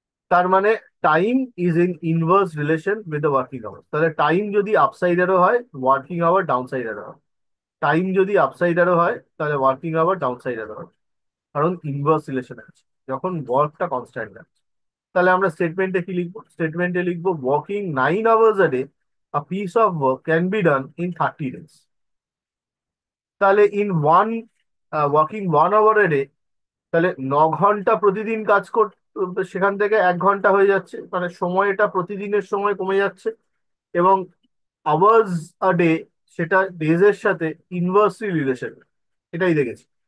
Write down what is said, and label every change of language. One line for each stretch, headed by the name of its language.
Bangla: তার মানে
English: Time is in inverse relation with the working hour.
Bangla: তাহলে টাইম যদি আপসাইডারও হয়, ওয়ার্কিং আওয়ার ডাউন সাইডারও হয়। টাইম যদি আপসাইডারও হয়, তাহলে ওয়ার্কিং আওয়ার ডাউন সাইডারও হয়, কারণ ইনভার্স রিলেশন আছে যখন ওয়ার্কটা কনস্ট্যান্ট আছে। তাহলে আমরা স্টেটমেন্টে কি লিখবো? স্টেটমেন্টে লিখবো
English: Working 9 hours a day, a piece of work can be done in 30 days।
Bangla: তাহলে
English: in one working 1 hour a day,
Bangla: তাহলে 9 ঘন্টা প্রতিদিন কাজ কর, সেখান থেকে 1 ঘন্টা হয়ে যাচ্ছে, মানে সময়টা প্রতিদিনের সময় কমে যাচ্ছে। এবং আওয়ার্স আ ডে, সেটা ডেজ এর সাথে ইনভার্সলি রিলেশন, এটাই দেখেছি।